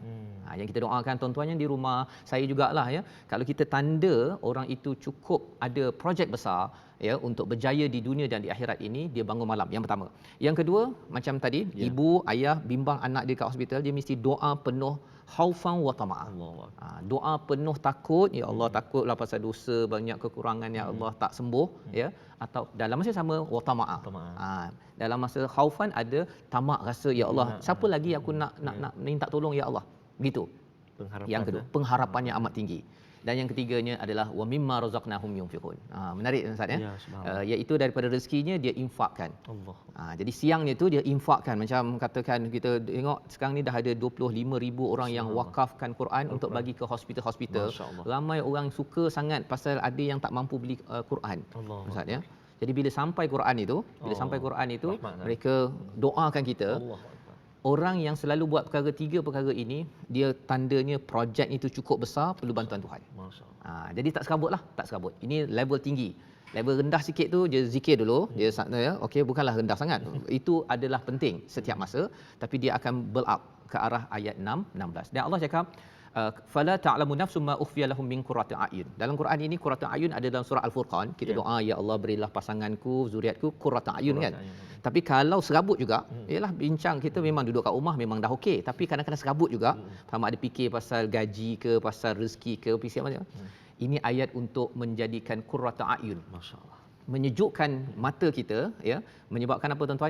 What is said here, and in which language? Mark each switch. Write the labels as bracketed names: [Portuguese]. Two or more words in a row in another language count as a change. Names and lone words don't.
[Malay] Yang kita doakan tuan-tuan yang di rumah, saya jugalah ya. Kalau kita tanda orang itu cukup ada projek besar ya untuk berjaya di dunia dan di akhirat ini, dia bangun malam. Yang pertama. Yang kedua, macam tadi, ibu, ayah bimbang anak dia kat hospital, dia mesti doa penuh [Arabic] khaufan wa tama'a. [Malay] Doa penuh takut, ya Allah takutlah pasal dosa, banyak kekurangan, ya Allah tak sembuh, ya. Atau dalam masa sama [Arabic] wa tama'a. [Malay] Dalam masa khaufan ada tamak, rasa ya Allah, siapa lagi aku nak minta tolong ya Allah. Begitu. Yang kedua, pengharapannya amat tinggi. Dan yang ketiganya adalah [Arabic] wa mimma razaqnahum yunfiqun. [Malay] Menarik Ustaz ya. Iaitu daripada rezekinya dia infakkan. Allah. Jadi siangnya tu dia infakkan, macam katakan kita tengok sekarang ni dah ada 25,000 orang yang wakafkan Quran untuk bagi ke hospital-hospital. Ramai orang suka sangat pasal ada yang tak mampu beli Quran. Ustaz ya. Jadi bila sampai Quran itu, mereka doakan kita. Orang yang selalu buat tiga perkara ini, dia tandanya projek itu cukup besar, perlu bantuan Tuhan. Jadi tak serabut. Ini level tinggi. Level rendah sikit tu dia zikir dulu, dia okey, bukanlah rendah sangat. Itu adalah penting setiap masa, tapi dia akan [English] build up [Malay] ke arah ayat 16. Dan Allah cakap [Arabic] fala ta'lamu nafsum ma ukhfiya lahum min qurrati a'yun. [Malay] Dalam Quran ini [Arabic] qurratu a'yun [Malay] ada dalam surah Al-Furqan. Kita doa, ya Allah berilah pasanganku, zuriatku [Arabic] qurratu a'yun [Malay] kan. Tapi kalau serabut juga, ialah bincang kita memang duduk kat rumah memang dah okey, tapi kadang-kadang serabut juga. Sama ada fikir pasal gaji ke, pasal rezeki ke, fikir macam ini ayat untuk menjadikan [Arabic] qurratu a'yun. [Malay] Masya-Allah. Menyejukkan mata kita ya, menyebabkan apa tuan-tuan?